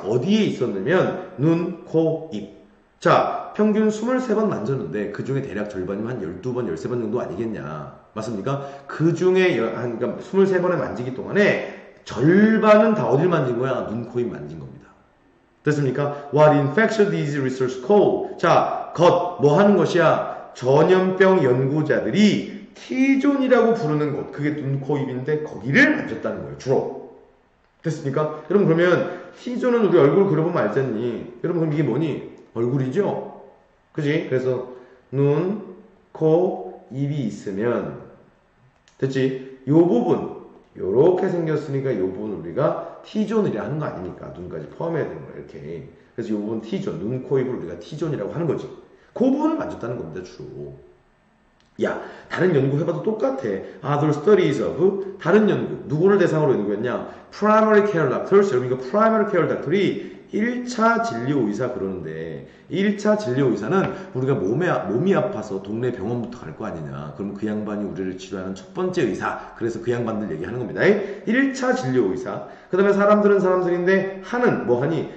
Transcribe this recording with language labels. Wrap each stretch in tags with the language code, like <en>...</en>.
<ko>어디에 있었냐면 눈, 코, 입. 자, 평균 23번 만졌는데 그 중에 대략 절반이면 한 12번, 13번 정도 아니겠냐. 맞습니까? 그 중에 그러니까 23번의 만지기 동안에 절반은 다 어딜 만진 거야? 눈, 코, 입 만진 겁니다. 됐습니까?</ko> <en>What infectious disease research call.</en> <ko>자, 뭐 하는 것이야? 전염병 연구자들이 T존이라고 부르는 곳, 그게 눈, 코, 입인데 거기를 만졌다는 거예요, 주로. 됐습니까? 여러분 그러면 T존은 우리 얼굴 그려보면 알잖니. 여러분 그럼 이게 뭐니? 얼굴이죠? 그지? 그래서 눈, 코, 입이 있으면 됐지? 요 부분 요렇게 생겼으니까 요 부분 우리가 T존이라 하는 거 아닙니까? 눈까지 포함해야 되는 거야, 이렇게. 그래서 요 부분 T존, 눈, 코, 입을 우리가 T존이라고 하는 거지. 그 부분을 만졌다는 겁니다, 주로. 야, 다른 연구 해봐도 똑같아.</ko> <en>Other studies of</en> <ko>다른 연구. 누구를 대상으로 연구했냐?</ko> <en>Primary care doctors.</en> <ko>여러분 이거 primary care doctor이 1차 진료 의사 그러는데 1차 진료 의사는 우리가 몸이 아파서 동네 병원부터 갈 거 아니냐. 그럼 그 양반이 우리를 치료하는 첫 번째 의사. 그래서 그 양반들 얘기하는 겁니다. 1차 진료 의사. 그 다음에 사람들은 사람들인데 뭐 하니?</ko>